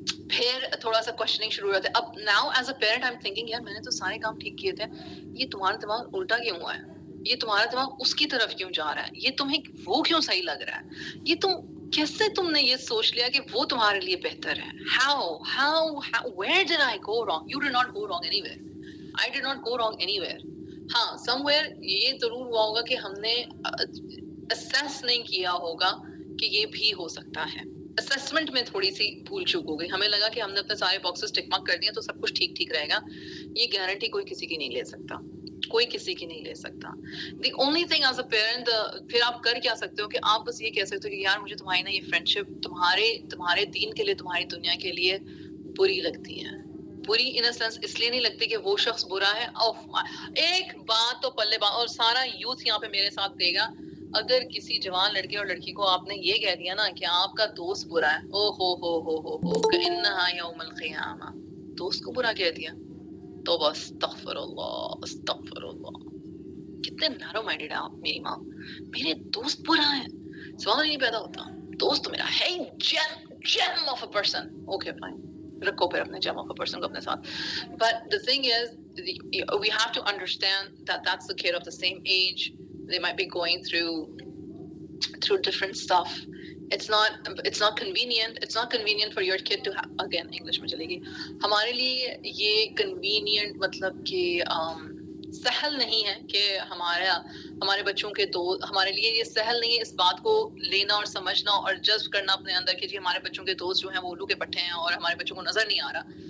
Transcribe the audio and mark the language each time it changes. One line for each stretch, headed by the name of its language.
Urdu: پھر تھوڑا سا کوشچننگ شروع ہو جاتا ہے. اب
English: now as a parent I am thinking
Urdu: یار میں نے تو سارے کام ٹھیک کیے تھے، یہ تمہارا دماغ الٹا کیوں ہوا ہے، یہ تمہارا دماغ اس کی طرف کیوں جا رہا ہے، یہ تمہیں وہ کیوں صحیح لگ رہا ہے، یہ کیسے تم نے یہ سوچ لیا کہ وہ تمہارے لیے بہتر ہے.
English: how where did I go wrong? You did not go wrong anywhere. I did not go wrong anywhere.
Urdu: ہاں somewhere یہ ضرور ہوا ہوگا کہ ہم نے assess نہیں کیا ہوگا کہ یہ بھی ہو سکتا ہے. اسسمنٹ میں تھوڑی سی بھول چوک ہو گئی، ہمیں لگا کہ ہم نے اپنے سارے باکسز ٹک مارک کر دیے تو سب کچھ ٹھیک ٹھیک رہے گا. یہ گارنٹی کوئی کسی کی نہیں لے سکتا، کوئی کسی کی نہیں لے سکتا.
English: the only thing is a parent
Urdu: پھر آپ کر کیا سکتے ہو کہ آپ بس یہ کہہ سکتے ہو کہ یار مجھے تمہاری نا یہ فرینڈ شپ تمہارے دین کے لیے، تمہاری دنیا کے لیے بری لگتی ہے. بری ان سینس اس لیے نہیں لگتی کہ وہ شخص برا ہے. ایک بات تو پلے بات، اور سارا یوتھ یہاں پہ میرے ساتھ دے گا، اگر کسی جوان لڑکے اور لڑکی کو آپ نے یہ کہہ دیا نا کہ آپ کا دوست برا ہے، او ہو
Arabic: کانہا یوم القیامہ،
Urdu: دوست کو برا کہہ دیا تو بس استغفر اللہ. کتنے نیرو مائنڈیڈ ہیں آپ. میری ماں، میرے دوست برا ہے، سوال ہی نہیں پیدا ہوتا. دوست تو میرا ہے
English: Gem of a person.
Urdu: Okay fine, رکھو پھر اپنے جیم آف اے پرسن کو اپنے ساتھ.
English: But the thing is we have to understand that that's the kid of the same age. They might be going through different stuff. It's not convenient. It's not convenient for your kid to have, again English
Urdu: میں چلے گی. ہمارے لیے یہ convenient مطلب کہ سہل نہیں ہے کہ ہمارے بچوں کے دوست، ہمارے لیے یہ سہل نہیں ہے اس بات کو لینا اور سمجھنا اور جذب کرنا اپنے اندر کہ جی ہمارے بچوں کے دوست جو ہیں وہ الو کے پٹھے ہیں اور ہمارے بچوں کو نظر نہیں آ رہا.